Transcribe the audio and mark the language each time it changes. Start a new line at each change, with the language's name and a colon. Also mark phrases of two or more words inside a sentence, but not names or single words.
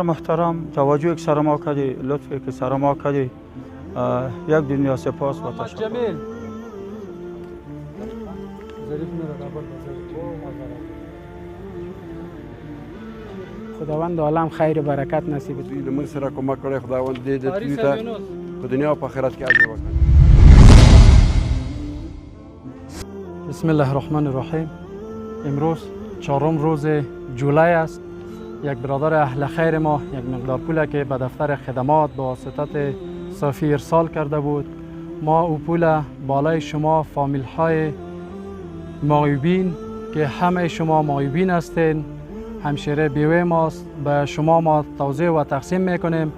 Persian: محترم، توجه که سر ما کردی، لطفی که سر ما کردی، یک دنیا سپاس و تشکر. خداوند عالم خیر و برکت نصیب کند.
Pashto: دوی لمن سره کمک کړی، خداوند دې د دوی ته په دنیا او په آخرت کې اجر ورکړي.
Arabic: بسم الله الرحمن الرحیم.
Persian: امروز 4 روز جولای است. یک برادر اهل خیر ما یک مقدار پول که به دفتر خدمات به واسطه صافی ارسال کرده بود، ما او پول بالای شما فامیل های معیوبین که همه شما معیوبین هستین، همشیره بیوه ماست، به شما ما توزیع و تقسیم میکنیم.